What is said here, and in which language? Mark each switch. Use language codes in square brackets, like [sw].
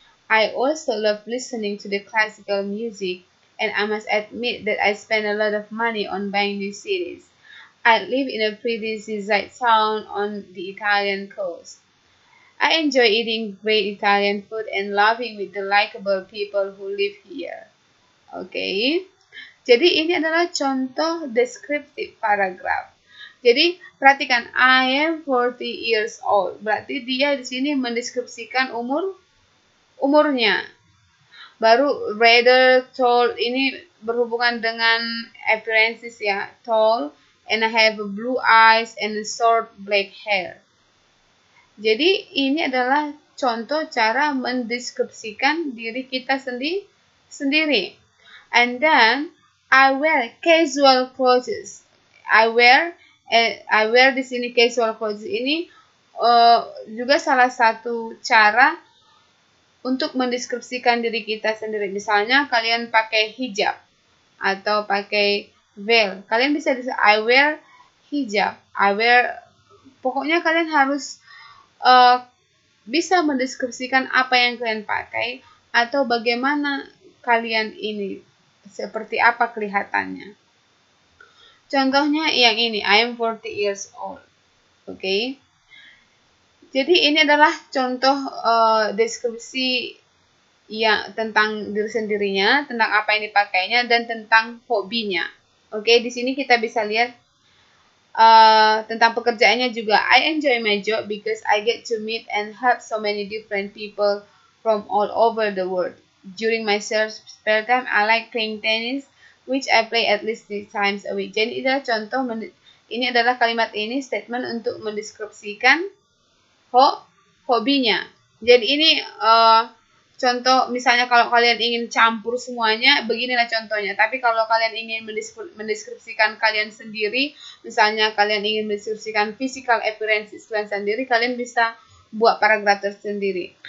[en] I also love listening to the classical music, and I must admit that I spend a lot of money on buying new CDs. I live in a pretty seaside town on the Italian coast. I enjoy eating great Italian food and laughing with the likable people who live here. [id] Okay. Jadi ini adalah contoh descriptive paragraph. Jadi perhatikan, [en] I am 40 years old. [id] Berarti dia di sini mendeskripsikan umurnya. Baru [en] rather, tall [id] ini berhubungan dengan appearances ya. [en] Tall and I have blue eyes and short black hair. [id] Jadi ini adalah contoh cara mendeskripsikan diri kita sendiri. [en] And then I wear casual clothes. I wear [id] di sini casual clothes ini juga salah satu cara untuk mendeskripsikan diri kita sendiri. Misalnya kalian pakai hijab atau pakai veil. Kalian bisa [en] I wear hijab. [id] Pokoknya kalian harus bisa mendeskripsikan apa yang kalian pakai atau bagaimana kalian ini, seperti apa kelihatannya. Contohnya yang ini, [en] I am 40 years old. Oke. [id] Jadi ini adalah contoh deskripsi yang tentang diri sendirinya, tentang apa yang dipakainya, dan tentang hobinya. Oke, di sini kita bisa lihat tentang pekerjaannya juga. [en] I enjoy my job because I get to meet and help so many different people from all over the world. During my spare time, I like playing tennis, which I play at least 3 times a week. [id] Jadi ini adalah contoh, ini adalah kalimat ini statement untuk mendeskripsikan hobinya. Jadi ini contoh, misalnya kalau kalian ingin campur semuanya, beginilah contohnya. Tapi kalau kalian ingin mendeskripsikan kalian sendiri, misalnya kalian ingin mendeskripsikan physical appearances kalian sendiri, kalian bisa buat paragraf tersendiri.